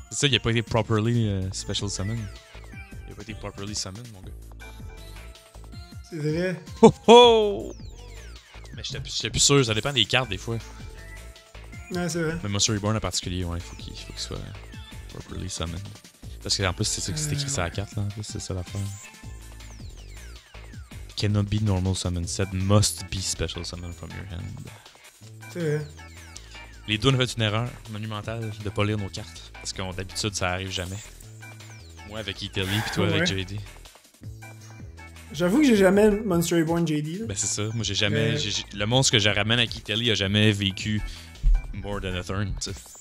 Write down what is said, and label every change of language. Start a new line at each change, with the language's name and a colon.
French: C'est ça, il a pas été properly special summon. Il a pas été properly summon, mon gars. C'est vrai. Oh oh! Mais j'étais plus sûr, ça dépend des cartes des fois. Ouais, c'est vrai. Mais Monster Reborn en particulier, ouais, il faut qu'il soit properly summoned. Parce qu'en plus, c'est ça que c'est écrit sur la carte, là. En plus, c'est ça l'affaire.
English: Cannot be normal summon. Said must be special summon from your hand.
French: C'est vrai. Les deux, on a fait une erreur monumentale de pas lire nos cartes. Parce que d'habitude, ça arrive jamais. Moi avec Italy, puis toi avec JD. J'avoue que j'ai jamais Monster Reborn JD. Là. Ben c'est ça. Moi, j'ai jamais. Le monstre que je ramène avec Italy a jamais vécu more than a turn, tu sais.